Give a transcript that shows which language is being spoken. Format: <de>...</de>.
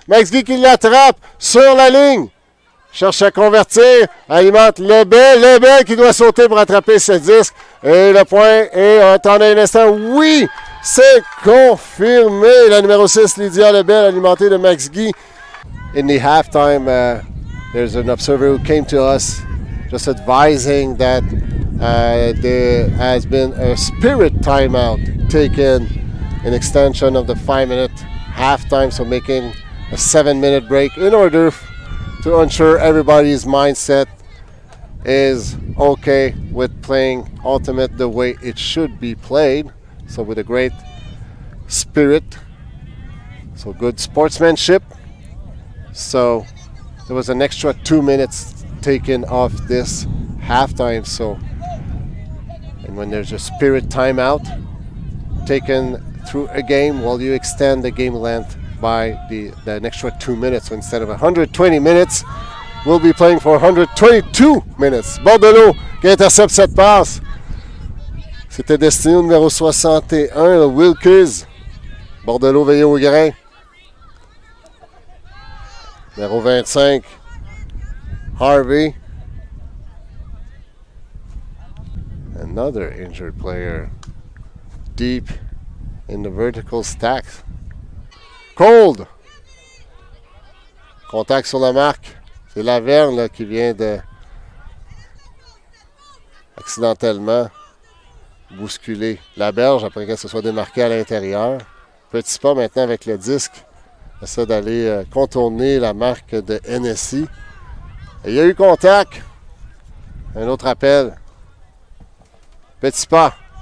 <fr>Max Guy qui l'attrape sur la ligne. Cherche à convertir. Alimente Lebel. Lebel qui doit sauter pour attraper ce disque. Et le point est... Attendez un instant. Oui! C'est confirmé. La numéro 6, Lydia Lebel, alimentée de Max Guy.</fr> <en>In the halftime, there's an observer who came to us just advising that there has been a spirit timeout taken in extension of the 5-minute halftime, so making a 7-minute break in order to ensure everybody's mindset is okay with playing Ultimate the way it should be played. So with a great spirit, so good sportsmanship. So there was an extra 2 minutes taken off this halftime. So, and when there's a spirit timeout taken through a game, well, you extend the game length by an extra 2 minutes. So instead of 120 minutes, we'll be playing for 122 minutes.</en> <fr>Bordelot qui intercepte cette passe. C'était destiné au numéro 61, le Wilkes. Bordelot veillé au grain. Numéro 25, Harvey.</fr> <en>Another injured player deep in the vertical stacks. Qold.</en> <fr>Contact sur la marque. C'est Laverne là, qui vient de accidentellement bousculer la berge après qu'elle se soit démarquée à l'intérieur. Petit pas maintenant avec le disque. Essaie d'aller contourner la marque de Hennessy. Et il y a eu contact. Un autre appel. Petit pas.</fr>